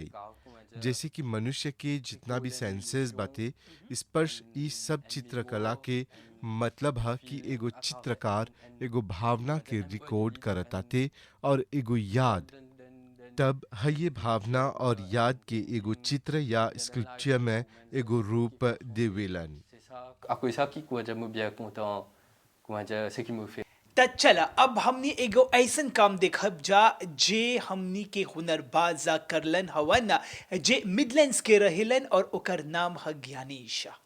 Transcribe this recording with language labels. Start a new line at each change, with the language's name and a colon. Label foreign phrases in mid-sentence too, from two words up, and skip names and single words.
Bhojpuri: जैसे कि मनुष्य के जितना भी सेंसेस बाते, स्पर्श, ई सब चित्रकला के मतलब है कि एगो चित्रकार एगो भावना के रिकॉर्ड करत आते और एगो याद, तब है ये भावना और याद के एगो चित्र या स्कल्पचर में एगो रूप देवेलन।
French: à cause ça qui quoi j'aime bien content, comment dire, ce qui me fait.
Bhojpuri: त चला अब हमनी एगो ऐसन काम देखब जा जे हमनी के हुनरबाजा करलन हवन, जे मिडलैंड्स के रहेलन और ओकर नाम है ज्ञानेश।